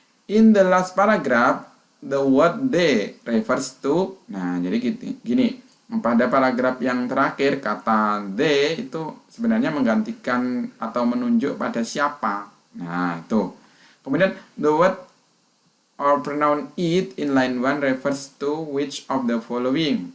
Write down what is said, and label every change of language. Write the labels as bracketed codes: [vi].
[en] In the last paragraph, the word they refers to. [id] Nah, jadi gini. Pada paragraf yang terakhir, kata they itu sebenarnya menggantikan atau menunjuk pada siapa. Nah, itu. Kemudian, [en] the word or pronoun it in line 1 refers to which of the following.